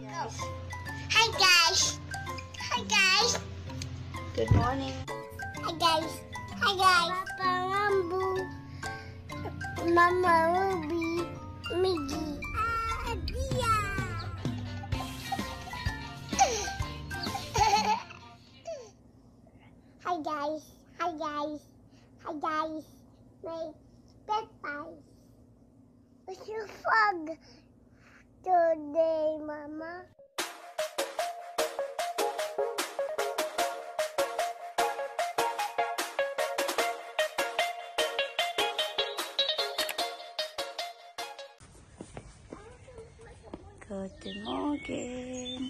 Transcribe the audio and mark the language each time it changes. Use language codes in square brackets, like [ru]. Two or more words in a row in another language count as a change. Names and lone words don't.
[en] guys. Hi guys. Hi guys. Good morning. Hi guys. Hi guys. Papa Rambo. Mama Ruby. Miggy. Dia. Hi guys. Hi guys. Hi guys. My pet pies. What's your fog today, Mama? [de] Guten Morgen.